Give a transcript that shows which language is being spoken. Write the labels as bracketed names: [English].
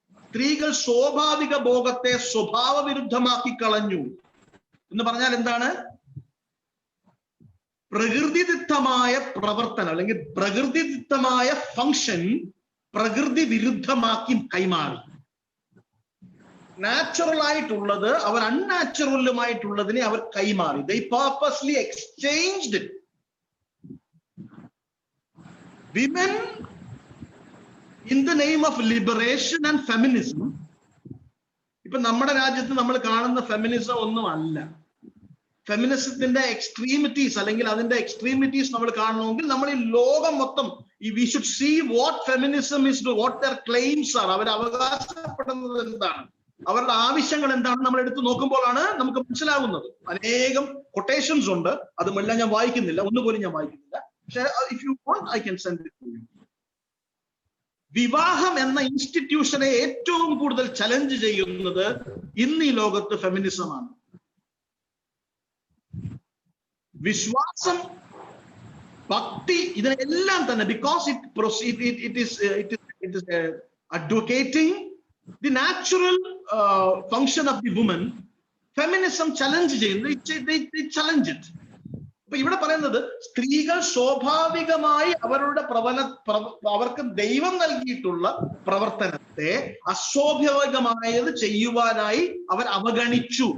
[Malayalam] സ്ത്രീകൾ സ്വാഭാവിക ഭോഗത്തെ സ്വഭാവ വിരുദ്ധമാക്കി കളഞ്ഞു എന്ന് പറഞ്ഞാൽ എന്താണ്? പ്രകൃതിദത്തമായ പ്രവർത്തനം അല്ലെങ്കിൽ പ്രകൃതിദത്തമായ ഫങ്ഷൻ പ്രകൃതി വിരുദ്ധമാക്കി കൈമാറി. നാച്ചുറൽ ആയിട്ടുള്ളത് അവർ അൺനാച്ചുറലുമായിട്ടുള്ളതിനെ അവർ കൈമാറി. [English] They purposely exchanged it. Women in the name of liberation and feminism. [Malayalam] ഇപ്പൊ നമ്മുടെ രാജ്യത്ത് നമ്മൾ കാണുന്ന ഫെമിനിസം ഒന്നും അല്ല. ഫെമിനിസത്തിന്റെ എക്സ്ട്രീമിറ്റീസ് അല്ലെങ്കിൽ അതിന്റെ എക്സ്ട്രീമിറ്റീസ് നമ്മൾ കാണണമെങ്കിൽ നമ്മൾ ഈ ലോകം മൊത്തം [English] we should see what feminism is, what their claims are. [Malayalam] അവർ അവകാശപ്പെടുന്നത് എന്താണ്, അവരുടെ ആവശ്യങ്ങൾ എന്താണ് നമ്മൾ എടുത്ത് നോക്കുമ്പോഴാണ് നമുക്ക് മനസ്സിലാകുന്നത്. അനേകം കൊട്ടേഷൻസ് ഉണ്ട്, അതുമെല്ലാം ഞാൻ വായിക്കുന്നില്ല, ഒന്നുപോലും ഞാൻ വായിക്കുന്നില്ല. പക്ഷേ [English] if you want I can send it to you. [Malayalam] വിവാഹം എന്ന ഇൻസ്റ്റിറ്റ്യൂഷനെ ഏറ്റവും കൂടുതൽ ചലഞ്ച് ചെയ്യുന്നത് ഇന്ന് ഈ ലോകത്ത് ഫെമിനിസമാണ്. വിശ്വാസം, ഭക്തി, ഇതിനെല്ലാം തന്നെ [English] Because it is advocating the natural function of the woman. [Malayalam] Feminism challenge ചെയ്യുന്നത്, [English] they challenge it. [Malayalam] അപ്പൊ ഇവിടെ പറയുന്നത് സ്ത്രീകൾ സ്വാഭാവികമായി അവരുടെ അവർക്ക് ദൈവം നൽകിയിട്ടുള്ള പ്രവർത്തനത്തെ അസ്വാഭാവികമായത് ചെയ്യുവാനായി അവർ അവഗണിച്ചു.